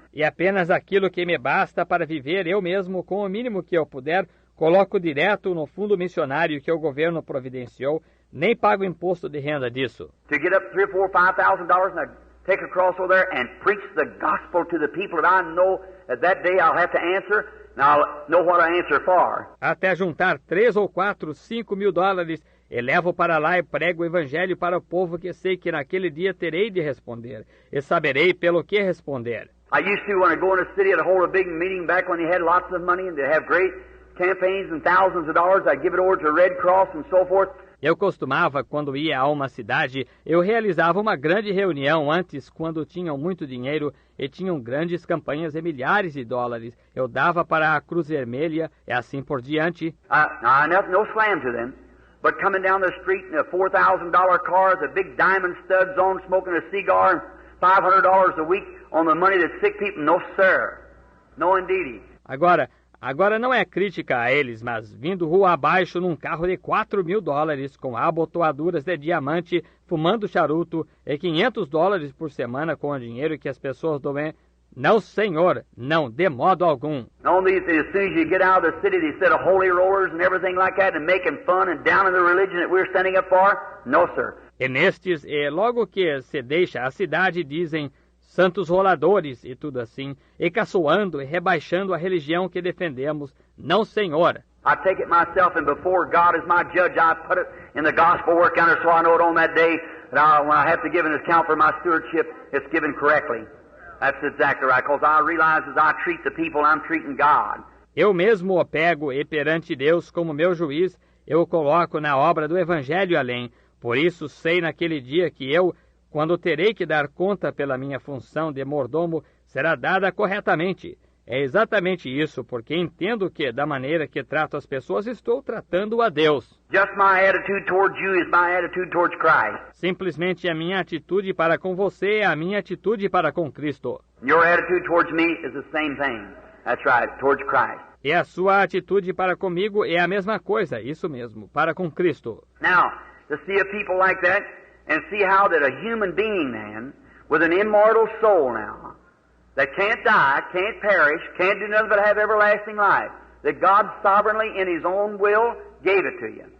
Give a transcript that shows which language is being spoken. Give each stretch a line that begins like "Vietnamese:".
Portuguese: E apenas aquilo que me basta para viver eu mesmo, com o mínimo que eu puder, coloco direto no fundo missionário que o governo providenciou, nem pago imposto de renda disso.
English: To get up $3,000, $4,000, $5,000 and I take across over there and preach the gospel to the people that I know that day I'll have to answer, and I'll know what I answer for.
Portuguese: Até juntar 3 ou 4, 5 mil dólares, e levo para lá e prego o evangelho para o povo que sei que naquele dia terei de responder, e saberei pelo que responder.
English: I used to, when I go in a city, I'd hold a big meeting back when they had lots of money and they'd have great campaigns and thousands of dollars. I'd give it over to the Red Cross and so forth.
Portuguese: Eu costumava, quando ia a uma cidade, eu realizava uma grande reunião antes, quando tinham muito dinheiro e tinham grandes campanhas e milhares de dólares. Eu dava para a Cruz Vermelha e assim por diante.
English: No slam to them, but coming down the street in a $4,000 car with a big diamond studs on, smoking a cigar, and $500 a week on the money that sick people, no sir, no indeedy.
Portuguese: Agora não é crítica a eles, mas vindo rua abaixo num carro de $4.000 com abotoaduras de diamante, fumando charuto e $500 por semana com o dinheiro que as pessoas doem. Não, senhor, não, de modo algum.
English: Only as soon as you get out of the city, they said of holy rollers and everything like that, and making fun and down in the religion that we're standing up for. No, sir.
Portuguese: E nestes, logo que se deixa a cidade, dizem santos roladores e tudo assim, e caçoando e rebaixando a religião que defendemos. Não, senhor.
English: I take it myself, and before God is my judge, I put it in the gospel work counter so I know it on that day that when I have to give an account for my stewardship, it's given correctly. That's exactly right, because I realize as I treat the people, I'm treating God.
Portuguese: Eu mesmo o pego e perante Deus como meu juiz, eu o coloco na obra do Evangelho além. Por isso sei naquele dia que eu, quando terei que dar conta pela minha função de mordomo, será dada corretamente. É exatamente isso, porque entendo que, da maneira que trato as pessoas, estou tratando a Deus.
English: Just my attitude towards you is my attitude towards Christ.
Portuguese: Simplesmente a minha atitude para com você é a minha atitude para com Cristo.
English: Your attitude towards me is the same thing. That's right, towards Christ.
Portuguese: E a sua atitude para comigo é a mesma coisa, isso mesmo, para com Cristo.
English: Now, to see a people like that, and see how that a human being, man, with an immortal soul now, that can't die, can't perish, can't do nothing but have everlasting life, that God sovereignly in His own will gave it to you.